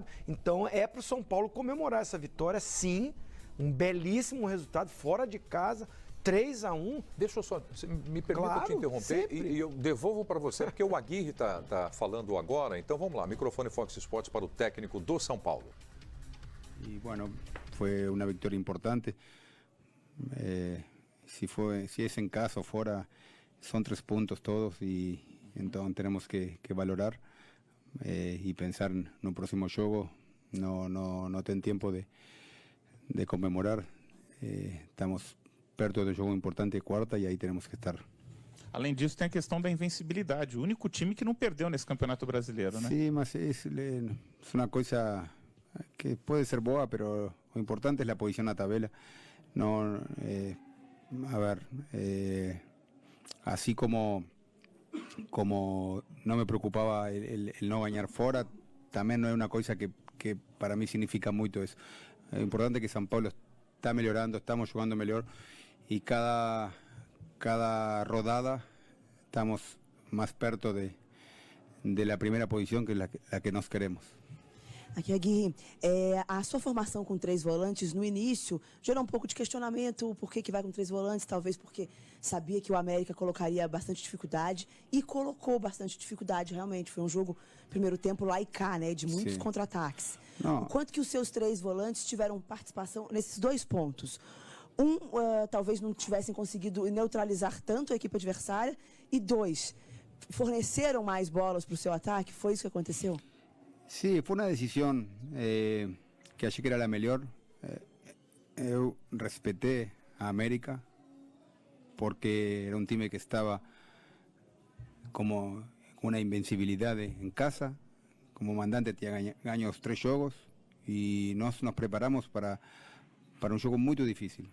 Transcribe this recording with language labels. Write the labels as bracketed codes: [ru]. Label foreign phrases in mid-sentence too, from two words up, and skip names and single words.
[pt] Então é para o São Paulo comemorar essa vitória, sim. Um belíssimo resultado, fora de casa, 3-1. Deixa eu só, me permita te interromper e eu devolvo para você, porque o Aguirre está falando agora. Então vamos lá, microfone Fox Sports para o técnico do São Paulo. [es] Y bueno, fue una victoria importante. Si es en casa o fuera, son 3 puntos todos y entonces tenemos que valorar y pensar [pt] no próximo jogo. [es] No tem tiempo de comemorar. [pt] Estamos perto do jogo importante de quarta e aí temos que estar. Além disso, tem a questão da invencibilidade. O único time que não perdeu nesse Campeonato Brasileiro, né? Sim, mas é uma coisa [es] que puede ser boa, pero lo importante es la posición en la tabla. No, así como no me preocupaba el no ganar fuera, también no es una cosa que para mí significa mucho eso. Es importante que San Pablo está mejorando, estamos jugando mejor y cada rodada estamos más perto de la primera posición, que es la que nos queremos. [pt] Aqui, Aguirre, a sua formação com 3 volantes no início gerou um pouco de questionamento, por que vai com 3 volantes, talvez porque sabia que o América colocaria bastante dificuldade e colocou bastante dificuldade, realmente. Foi um jogo, primeiro tempo, lá e cá, né, de muitos contra-ataques. O quanto que os seus 3 volantes tiveram participação nesses 2 pontos? Talvez não tivessem conseguido neutralizar tanto a equipe adversária e 2, forneceram mais bolas para o seu ataque? Foi isso que aconteceu? [es] Sí, fue una decisión que achei que era la mejor. Eu respeté a América porque era un time que estaba como con una invencibilidad en casa. Como mandante tenía ganado 3 jogos y nos preparamos para un juego muy difícil.